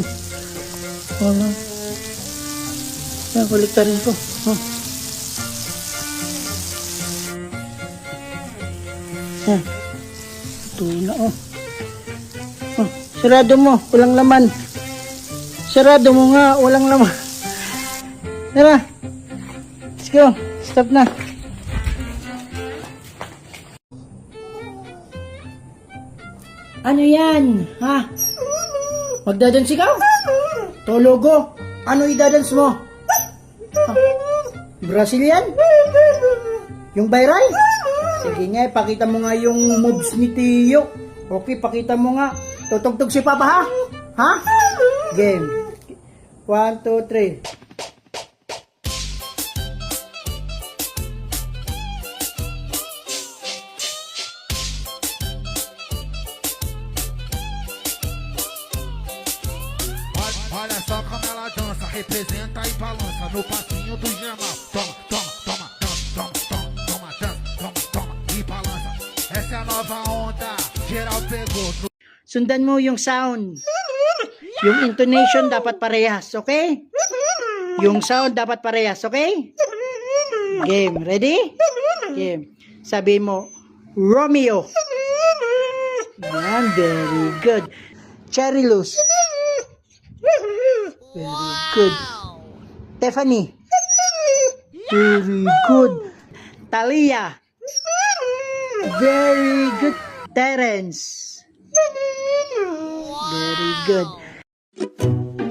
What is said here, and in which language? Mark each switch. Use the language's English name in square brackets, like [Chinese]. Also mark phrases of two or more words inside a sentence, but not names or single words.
[Filipino] Wala. Yan, baliktarin ko. Oh. Yan. Luto na oh. Oh. Sarado mo. Walang laman. Sarado mo nga. Walang laman. Tara. [English] Let's go. [Filipino] Stop na. Ano yan? Ha? Magdadance ikaw? Tologo? Ano idadance mo? Ha? Brazilian? Yung viral? Sige nga, pakita mo nga yung moves ni Tio. Okay, pakita mo nga. Tutugtog si Papa ha? Ha? Game. 1, 2, 3. [Portuguese] Olha só como ela dança, representa e balança no passinho do gemal. Toma, toma, toma, toma, toma, toma, toma, toma e balança. Essa é a nova onda, geral pegou. [Filipino] Sundan mo yung sound. Yung intonation dapat parehas, okay? Yung sound dapat parehas, okay? Game, ready? Game. Sabi mo, Romeo. Yan, [English] very good. Cherry loose. Very good. Tiffany. Very good. Talia. Very good. Terence. Very good.